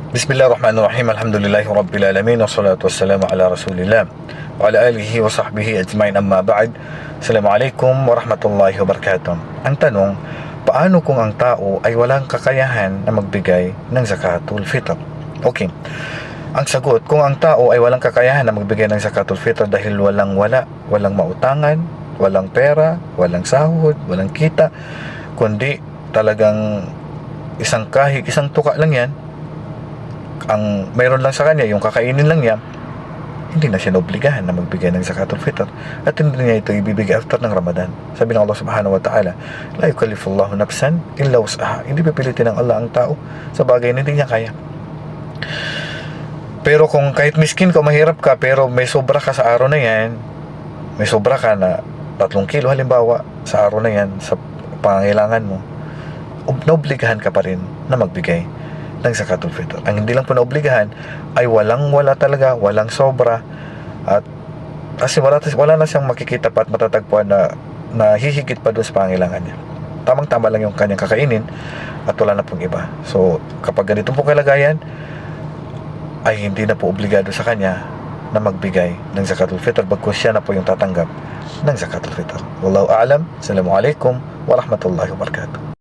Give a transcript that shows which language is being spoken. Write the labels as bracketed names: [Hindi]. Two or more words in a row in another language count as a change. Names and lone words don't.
[Arabic] بسم الله الرحمن الرحيم الحمد لله رب العالمين والصلاة والسلام على رسول الله وعلى آله وصحبه أجمعين أما بعد. السلام عليكم ورحمة الله وبركاته. [Filipino] Ang tanong, paano kung ang tao ay walang kakayahan na magbigay ng [Arabic] زكاة الفطر? [Filipino] Okay. Ang sagot, kung ang tao ay walang kakayahan na magbigay ng [Arabic] زكاة الفطر [Filipino] dahil walang mautangan, walang pera, walang sahod, walang kita, kundi talagang isang tuka lang yan, ang mayroon lang sa kanya, yung kakainin lang niya, hindi na siya naobligahan na magbigay ng [Arabic] زكاة الفطر [Filipino] at hindi niya ito ibibigay after ng Ramadan. Sabi ng Allah [Arabic] سبحانه وتعالى, لا يكلف الله نفسا إلا وسعها. [Filipino] Hindi pipilitin ng Allah ang tao sa bagay na hindi niya kaya. Pero kung kahit miskin ka, mahirap ka, pero may sobra ka sa araw na yan, may sobra ka na 3 kilo halimbawa sa araw na yan, sa pangangailangan mo, naobligahan ka pa rin na magbigay ng [Arabic] زكاة الفطر. [Filipino] Ang hindi lang po naobligahan ay wala talaga, walang sobra, at kasi wala na siyang makikita pa at matatagpuan na hihigit pa doon sa pangangailangan niya. Tamang-tama lang yung kanyang kakainin at wala na pong iba. So kapag ganito pong kalagayan, ay hindi na po obligado sa kanya na magbigay ng [Arabic] زكاة الفطر, [Filipino] bagkus siya na po yung tatanggap ng [Arabic] زكاة الفطر. والله أعلم. السلام عليكم ورحمة الله وبركاته.